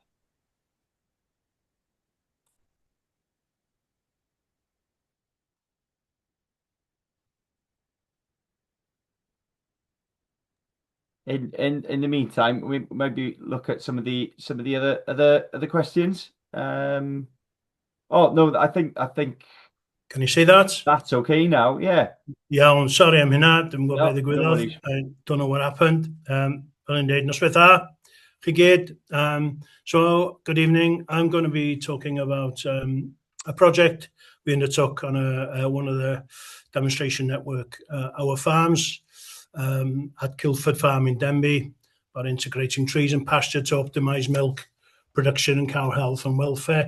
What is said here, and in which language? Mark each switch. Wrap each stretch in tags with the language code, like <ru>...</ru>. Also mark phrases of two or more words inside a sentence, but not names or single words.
<en>In the meantime, we maybe look at some of the other questions. Oh no, I think Can you see that? that's okay now. Yeah.</en> <cy>Iawn, sorry am hynna, dim gwybod beth</cy> <en>No</en> <cy>ddigwyddodd.</cy> <en>worries. I don't know what happened.</en> <cy>Fel yn dweud, noswaith dda, chi gyd.</cy> <en>So, good evening. I'm going to be talking about a project we undertook on one of the demonstration network, our farms at Kilford Farm in Denbigh, about integrating trees and pasture to optimise milk production and cow health and welfare.</en>